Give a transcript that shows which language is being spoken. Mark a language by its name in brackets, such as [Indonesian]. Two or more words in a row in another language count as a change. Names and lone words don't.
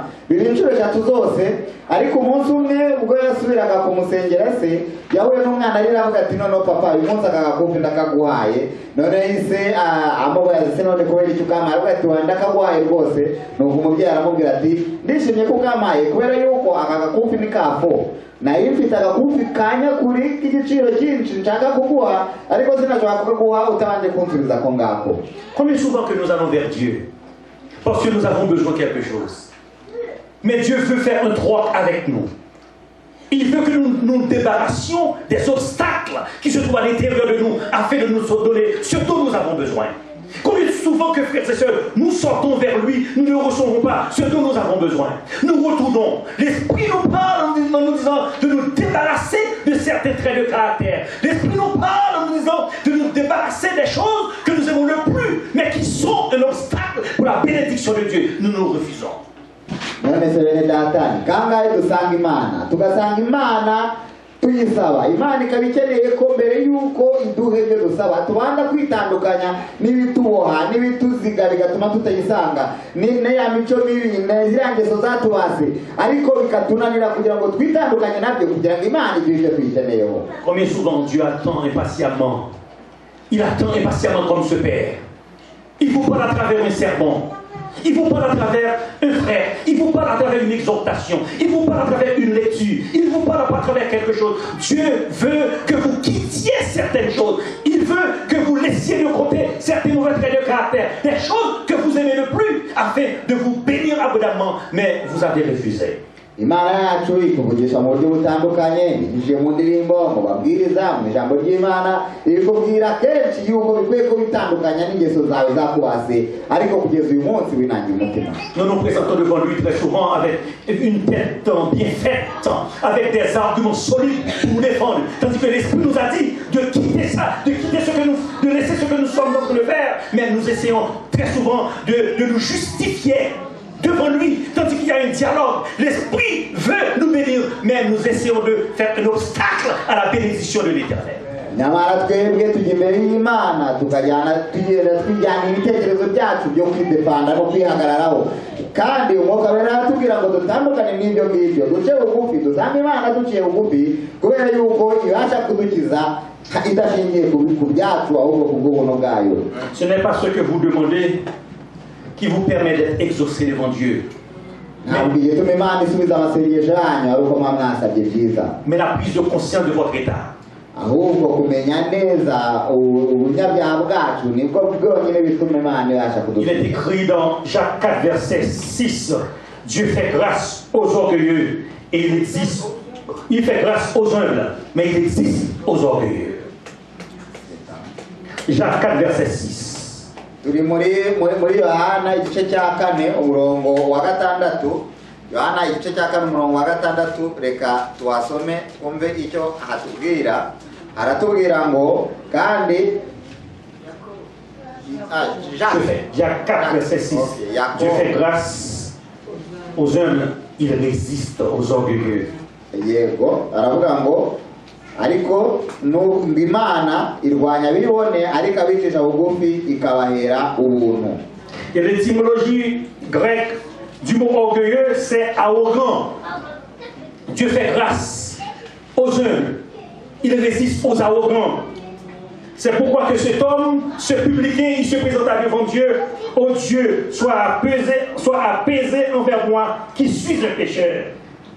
[Kinyarwanda] biri inshuro 3 zose ariko umunsi umwe ubwo yasubiraga kumusengera se yahuye n'umwana arira avuga ati none papa uyu munsi akagakufi ndakaguhaye none ise amubaza se none kubera icyo ukamaye avuga ati wanda akaguhaye rwose nuko umubyeyi aramubwira ati ndishimye ko ukamaye kubera yuko akagakufi ni kafo nayo mfite agakufi kanya kuri k'igiciro cyinshi nshaka kuguha ariko sinashobora kuguha utabanje kunsubiza ko ngako. [French] Combien souvent que nous allons vers Dieu parce que nous avons besoin de quelque chose. Mais Dieu veut faire un troc avec nous. Il veut que nous nous débarrassions des obstacles qui se trouvent à l'intérieur de nous afin de nous donner ce dont nous avons besoin. Combien souvent que frères et sœurs, nous sortons vers lui, nous ne recevons pas ce dont nous avons besoin. Nous retournons. L'Esprit nous parle en nous disant de nous débarrasser de certains traits de caractère. L'Esprit nous parle en nous disant de nous débarrasser des choses que nous aimons le plus, mais qui sont un obstacle pour la bénédiction de Dieu. Nous nous refusons. [Kinyarwanda] None se bene datani kangahe dusanga imana tugasanga imana tuyisaba imana ikabikeneye ko mbere yuko iduhe ibyo dusaba tubanda kwitandukanya n'ibituboha n'ibituziga bigatuma tutayisanga ne ya mico mibi n'izangeso zatubase ariko bikatunanira kugira ngo twitandukanye nabyo kugira ngo imana iduhe ibyo tuyikeneyeho. [French] Combien souvent Dieu attend impatiemment. Il attend impatiemment comme ce Père. Il vous parle à travers un sermon. Il vous parle à travers un frère, il vous parle à travers une exhortation, il vous parle à travers une lecture, il vous parle à travers quelque chose. Dieu veut que vous quittiez certaines choses, il veut que vous laissiez de côté certains mauvais traits de caractère, des choses que vous aimez le plus, afin de vous bénir abondamment, mais vous avez refusé. [Kinyarwanda] Imana yacu ikuvugisha mu buryo butandukanye bigije mu ndirimbo mu babwiriza mu ijambo ry'Imana ikubwira kenshi yuko bikwiye ko bitandukanya n'ingeso zawe zakubase ariko kugeza uyu munsi winangira umutima. [French] Nous nous présentons devant lui très souvent avec une tête bien faite, avec des arguments solides pour nous défendre, tandis que l'Esprit nous a dit de quitter ça, de quitter ce que nous, de laisser ce que nous sommes en train de faire, mais nous essayons très souvent de nous justifier devant lui, tandis qu'il y a un dialogue. L'Esprit veut nous bénir, mais nous essayons de faire un obstacle à la bénédiction de l'Éternel. [Kinyarwanda] Nyamara twebwe tujya imbere y'Imana tukajyana twijyana ibitekerezo byacu byo kwidepanda no kwihagararaho kandi umwuka wera aratubwira ngo dutandukane n'ibyo ngibyo duce bugufi dusanga Imana duciye bugufi kubera yuko ibasha kudukiza idashingiye ku byacu ahubwo ku bw'ubuntu bwayo. [French] Ce n'est pas ce que vous demandez qui vous permet d'être exaucé devant Dieu. Mais la prise de conscience de votre état. Il est écrit dans Jacques 4, verset 6, Dieu fait grâce aux orgueilleux et il fait grâce aux humbles, mais il existe aux orgueilleux. Jacques 4, verset 6. [Kinyarwanda] Turi muri Yohana igice cya 4 umurongo wa 6. Yohana igice cya 4 umurongo wa 6 reka tuwasome umve icyo hatubwira. Haratubwira ngo kandi [French] Jacques 4 verset 6. Dieu fait grâce aux humbles, il résiste aux orgueilleux. [Kinyarwanda] Yego aravuga ngo ariko Imana irwanya bibone ariko abicisha bugufi ikabahera ubuntu. [French] Et l'étymologie grecque du mot orgueilleux, c'est arrogant. Dieu fait grâce aux humbles, il résiste aux arrogants. C'est pourquoi que cet homme, ce publicain, il se présenta devant Dieu. Oh Dieu, sois apaisé envers moi qui suis un pécheur.